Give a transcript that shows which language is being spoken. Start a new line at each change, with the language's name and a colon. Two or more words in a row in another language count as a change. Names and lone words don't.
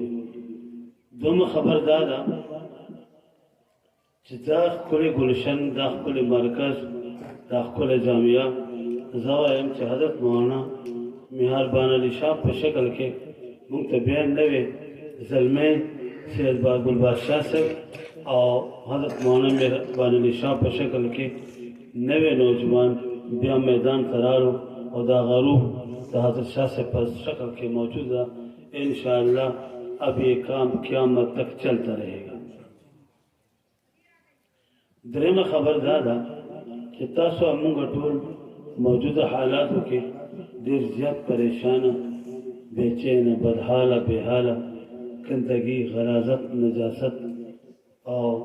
Pashto: دویمه خبر دا ده چې دا ښکلی ګلشن، دا ښکلی مرکز، دا ښکلی جامعه، زه وایم چې حضرت مولانا مهربان علي شاه په شکل کې موږ ته بیا نوې زلمی سید ګل بادشاه صاحب او حضرت مولانا مهربان علي شاه په شکل کې نوې نوجوان بیا میدان ته راړو او دا غروب د حضرت شاه صاحب په شکل کې موجود ده.
Urdu: انشاءاللہ اب یہ کام قیامت تک چلتا رہے گا.
Pashto: درېمه خبر دا ده چې تاسو موږ ټول موجوده حالاتو کې ډېر زیات پریشانه، بېچینه، بدحاله، بېحاله، ګندګي، غلاظت، نجاست او